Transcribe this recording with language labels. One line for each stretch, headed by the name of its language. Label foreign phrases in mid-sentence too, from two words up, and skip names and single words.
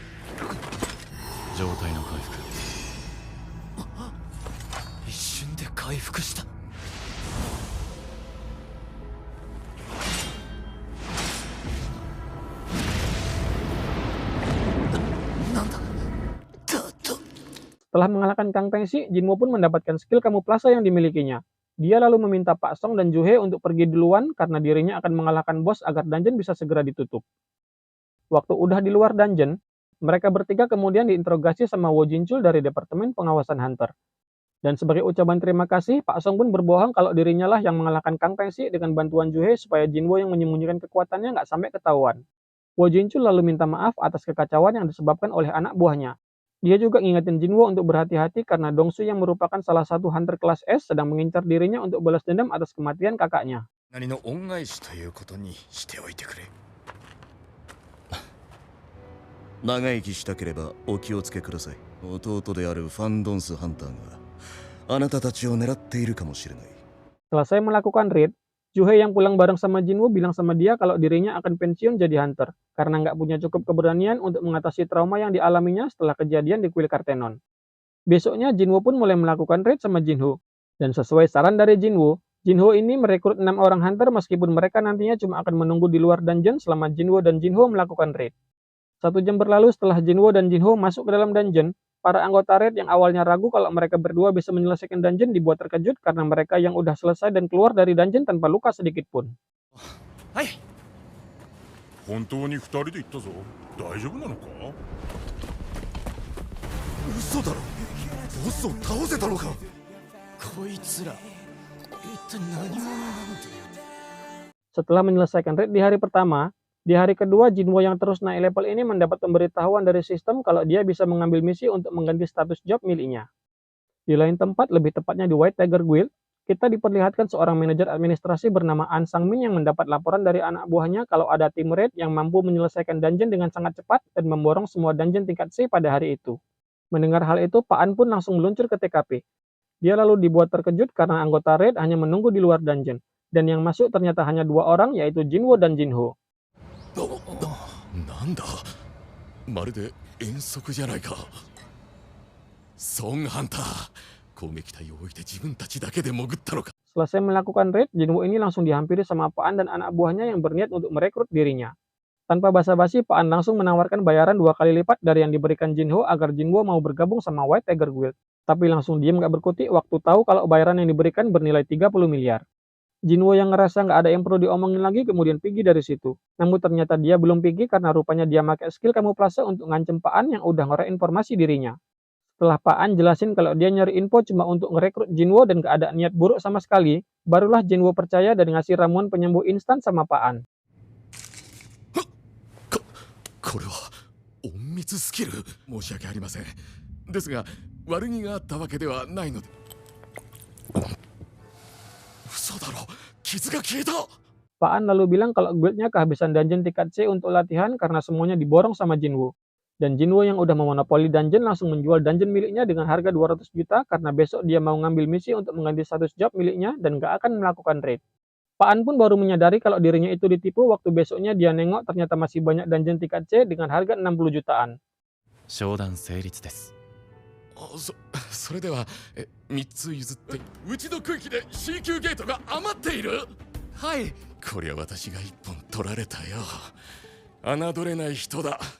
Japanese: 状態の回復。一瞬で回復した。なんだ。
Indonesian: Setelah mengalahkan Kang Pengsi, Jinwo pun mendapatkan skill kamuflase yang dimilikinya. Dia lalu meminta Pak Song dan Juhe untuk pergi duluan karena dirinya akan mengalahkan bos agar dungeon bisa segera ditutup. Waktu udah di luar dungeon, mereka bertiga kemudian diinterogasi sama Wo Jinchul dari Departemen Pengawasan Hunter. Dan sebagai ucapan terima kasih, Pak Song pun berbohong kalau dirinya lah yang mengalahkan Kang Pengsi dengan bantuan Juhe supaya Jinwo yang menyembunyikan kekuatannya nggak sampai ketahuan. Wo Jinchul lalu minta maaf atas kekacauan yang disebabkan oleh anak buahnya. Dia juga ngingetin Jinwo untuk berhati-hati karena Dongsu yang merupakan salah satu hunter kelas S sedang mengincar dirinya untuk balas dendam atas kematian kakaknya.
Japanese: 何の恩返しということにしておいてくれ。長生きしたければお気をつけください。弟であるファンドンスハンターがあなたたちを狙っているかもしれない。
Indonesian: Selesai melakukan raid, Juhe yang pulang bareng sama Jinwo bilang sama dia kalau dirinya akan pensiun jadi hunter karena nggak punya cukup keberanian untuk mengatasi trauma yang dialaminya setelah kejadian di kuil Kartenon. Besoknya Jinwo pun mulai melakukan raid sama Jinho. Dan sesuai saran dari Jinwo, Jinho ini merekrut 6 orang hunter meskipun mereka nantinya cuma akan menunggu di luar dungeon selama Jinwo dan Jinho melakukan raid. 1 jam berlalu setelah Jinwo dan Jinho masuk ke dalam dungeon, para anggota raid yang awalnya ragu kalau mereka berdua bisa menyelesaikan dungeon dibuat terkejut karena mereka yang udah selesai dan keluar dari dungeon tanpa luka sedikit pun.
Japanese: はい。本当に2人で行ったぞ。大丈夫なのか？嘘だろ。ボスを倒せたのか。こいつら、一体何者なんだ。
Indonesian: Setelah menyelesaikan raid di hari pertama, di hari kedua Jinwo yang terus naik level ini mendapat pemberitahuan dari sistem kalau dia bisa mengambil misi untuk mengganti status job miliknya. Di lain tempat, lebih tepatnya di White Tiger Guild, kita diperlihatkan seorang manajer administrasi bernama An Sang-min yang mendapat laporan dari anak buahnya kalau ada tim raid yang mampu menyelesaikan dungeon dengan sangat cepat dan memborong semua dungeon tingkat C pada hari itu. Mendengar hal itu, Pak An pun langsung meluncur ke TKP. Dia lalu dibuat terkejut karena anggota raid hanya menunggu di luar dungeon, dan yang masuk ternyata hanya 2 orang yaitu Jinwo dan Jinho.
Japanese: なんだ。まるで遠足じゃないか。ソンハンター。攻撃隊を置いて自分たちだけで潜ったのか。
Indonesian: Selesai melakukan raid, Jinwo ini langsung dihampiri sama Pak An dan anak buahnya yang berniat untuk merekrut dirinya. Tanpa basa-basi, Pak An langsung menawarkan bayaran 2 kali lipat dari yang diberikan Jinho agar Jinwo mau bergabung sama White Tiger Guild. Tapi langsung diem gak berkutik waktu tahu kalau bayaran yang diberikan bernilai 30 miliar. Jinwo yang ngerasa nggak ada yang perlu diomongin lagi kemudian pergi dari situ. Namun ternyata dia belum pergi karena rupanya dia pakai skill kamuflase untuk ngancem Pak An yang udah ngorek informasi dirinya. Setelah Pak An jelasin kalau dia nyari info cuma untuk ngerekrut Jinwo dan gak ada niat buruk sama sekali, barulah Jinwo percaya dan ngasih ramuan penyembuh instan sama Pak An.
Japanese: これは隠密スキル。申し訳ありません。ですが悪気があったわけではないので。嘘だろ。傷が消えた。
Indonesian: Pak An lalu bilang kalau guildnya kehabisan dungeon tingkat C untuk latihan karena semuanya diborong sama Jinwo. Dan Jinwo yang udah memonopoli dungeon langsung menjual dungeon miliknya dengan harga 200 juta karena besok dia mau ngambil misi untuk mengganti status job miliknya dan gak akan melakukan raid. Pak An pun baru menyadari kalau dirinya itu ditipu waktu besoknya dia nengok ternyata masih banyak dungeon tingkat C dengan harga 60 jutaan.
Japanese: 商談成立です。それでは3つ譲って。うちの区域で C 級ゲートが余っている。はい。こりゃ私が1本取られたよ。侮れない人だ。